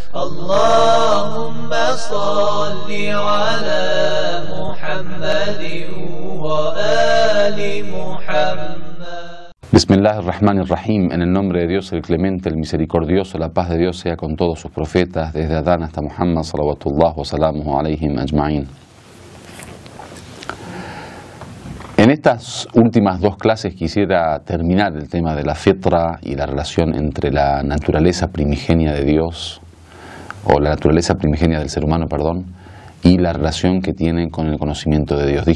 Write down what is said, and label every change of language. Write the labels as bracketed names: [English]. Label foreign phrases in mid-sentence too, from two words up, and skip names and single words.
[Arabic] اللهم صل على محمد وآل محمد. بسم الله الرحمن الرحيم. [Spanish] En el nombre de Dios, el clemente, el misericordioso, la paz de Dios sea con todos sus profetas, desde Adán hasta Muhammad, [Arabic] صلوات الله وسلامه عليهم أجمعين. [Spanish] En estas últimas dos clases quisiera terminar el tema de la fitra y la relación entre la naturaleza primigenia de Dios, o la naturaleza primigenia del ser humano, perdón, y la relación que tiene con el conocimiento de Dios.